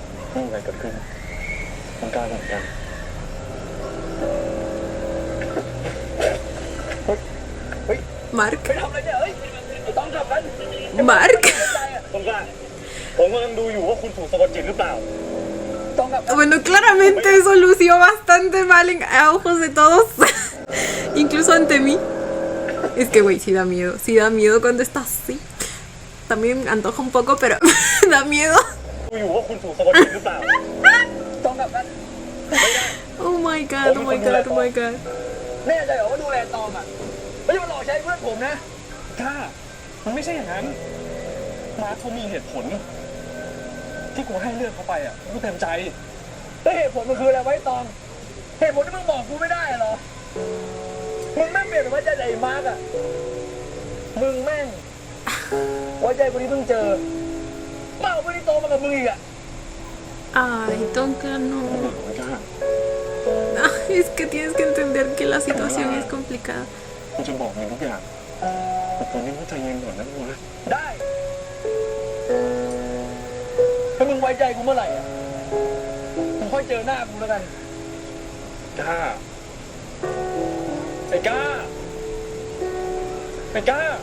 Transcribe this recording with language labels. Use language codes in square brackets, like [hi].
[th] ไม่มีอะไรเกิดขึ้นมันกล้าเหมือนกัน Mark. ไปทำอะไรเนี่ยเฮ้ยต้องกลับกัน Mark. ต้องกล้าผมกำลังดูอยู่ว่าคุณถูกสะกดจิตหรือเปล่า ต้องกลับ [es] Bueno, claramente eso lució bastante mal a ojos de todos. Incluso ante mí. Es que, güey, sí da miedo. Sí da miedo cuando está así. También antoja un poco, pero da miedo. [th] ดูอยู่ว่าคุณถูกสะกดจิตหรือเปล่า ต้องกลับกัน [en] Oh my god, oh my god, oh my god. [th] แน่ใจเหรอว่าดูแลตอมอ่ะไม่ใช่มาหลอกใช้เพื่อนผมนะถ้ามันไม่ใช่อย่างนั้นมาร์คเขามีเหตุผล ที่กูให้เลือกเขาไปอ่ะกูเต็มใจแต่เหตุผลมันคืออะไรไว้ตองเหตุผลที่มึงบอกกูไม่ได้เหรอมึงแม่งเปลี่ยนไปว่าใจไอ้มาร์คอ่ะมึงแม่งไว้ใจคนที่เพิ่งเจอมากกว่าคนที่โตมากับมึงอีกอ่ะ [es] Ay, Tonka, no. Ay, es que tienes que entender que la situación es complicada. [th] กูจะบอกมึงทุกอย่างแต่ตอนนี้มึงใจเย็นก่อนนะมึงนะได้ถ้ามึงไว้ใจกูเมื่อไหร่อ่ะมึงค่อยเจอหน้ากูแล้วกันกล้าไอ้กล้าไอ้กล้า